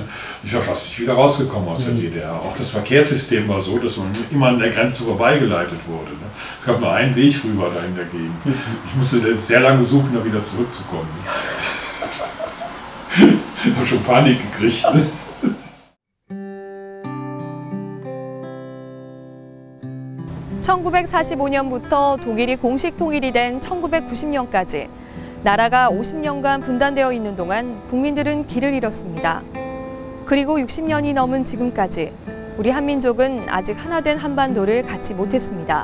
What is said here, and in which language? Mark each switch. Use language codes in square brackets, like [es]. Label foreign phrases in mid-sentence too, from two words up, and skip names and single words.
[de] Ich war fast nicht wieder rausgekommen aus der DDR. Auch das Verkehrssystem war so, dass man immer an der Grenze vorbeigeleitet wurde. Ne? Es gab nur einen Weg rüber da in der Gegend. Ich musste sehr lange suchen, da wieder zurückzukommen. Ich habe schon Panik gekriegt. Ne? [ko] 1945년부터 독일이 공식 통일이 된 1990년까지 나라가 50년간 분단되어 있는 동안 국민들은 길을 잃었습니다. 그리고 60년이 넘은 지금까지 우리 한민족은 아직 하나 된 한반도를 갖지 못했습니다.